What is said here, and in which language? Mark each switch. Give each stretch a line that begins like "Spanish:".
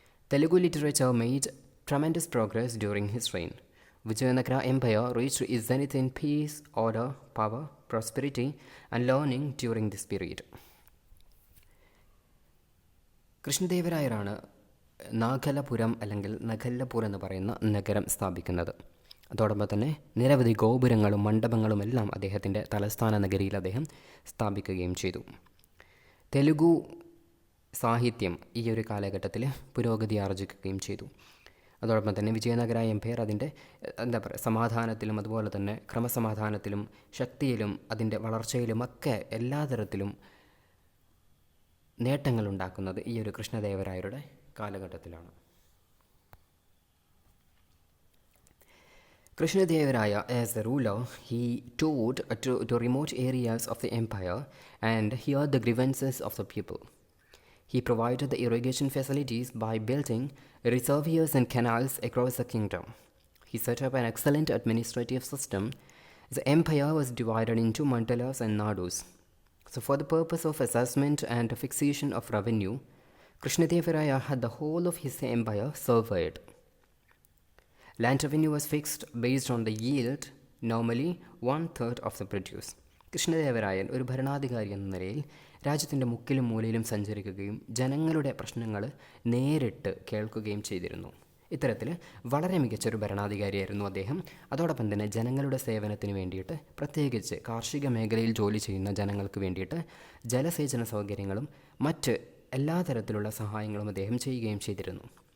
English: Telugu literature made tremendous progress during his reign. Vijayanagara Empire reached its zenith in peace, order, power, prosperity and learning during this period.
Malayalam: കൃഷ്ണദേവരായരാണ് നാഗലപുരം അല്ലെങ്കിൽ നഗല്ലപൂർ എന്ന് പറയുന്ന നഗരം സ്ഥാപിക്കുന്നത്. അതോടൊപ്പം തന്നെ നിരവധി ഗോപുരങ്ങളും മണ്ഡപങ്ങളും എല്ലാം അദ്ദേഹത്തിൻ്റെ തലസ്ഥാന നഗരിയിൽ അദ്ദേഹം സ്ഥാപിക്കുകയും ചെയ്തു. തെലുഗു സാഹിത്യം ഈ ഒരു കാലഘട്ടത്തിൽ പുരോഗതി ആർജിക്കുകയും ചെയ്തു. അതോടൊപ്പം തന്നെ വിജയനഗര എംപയർ അതിൻ്റെ സമാധാനത്തിലും അതുപോലെ തന്നെ ക്രമസമാധാനത്തിലും ശക്തിയിലും അതിൻ്റെ വളർച്ചയിലുമൊക്കെ എല്ലാ തരത്തിലും നേട്ടങ്ങളുണ്ടാക്കുന്നത് ഈ ഒരു കൃഷ്ണദേവരായരുടെ കാലഘട്ടത്തിലാണ്.
English: Krishnadeva as the ruler, he toured to remote areas of the empire and heard the grievances of the people. He provided the irrigation facilities by building reservoirs and canals across the kingdom. He set up an excellent administrative system. The empire was divided into mandalas and nadus. So for the purpose of assessment and fixation of revenue, Krishnadeva had the whole of his empire surveyed. Land revenue was fixed based on the yield, normally 1/3 of the produce.
Malayalam: കൃഷ്ണദേവരായൻ ഒരു ഭരണാധികാരി എന്ന നിലയിൽ രാജ്യത്തിൻ്റെ മുക്കിലും മൂലയിലും സഞ്ചരിക്കുകയും ജനങ്ങളുടെ പ്രശ്നങ്ങൾ നേരിട്ട് കേൾക്കുകയും ചെയ്തിരുന്നു. ഇത്തരത്തിൽ വളരെ മികച്ചൊരു ഭരണാധികാരിയായിരുന്നു അദ്ദേഹം. അതോടൊപ്പം തന്നെ ജനങ്ങളുടെ സേവനത്തിന് വേണ്ടിയിട്ട്, പ്രത്യേകിച്ച് കാർഷിക മേഖലയിൽ ജോലി ചെയ്യുന്ന ജനങ്ങൾക്ക് വേണ്ടിയിട്ട് ജലസേചന സൗകര്യങ്ങളും മറ്റ് എല്ലാ തരത്തിലുള്ള സഹായങ്ങളും അദ്ദേഹം ചെയ്യുകയും ചെയ്തിരുന്നു.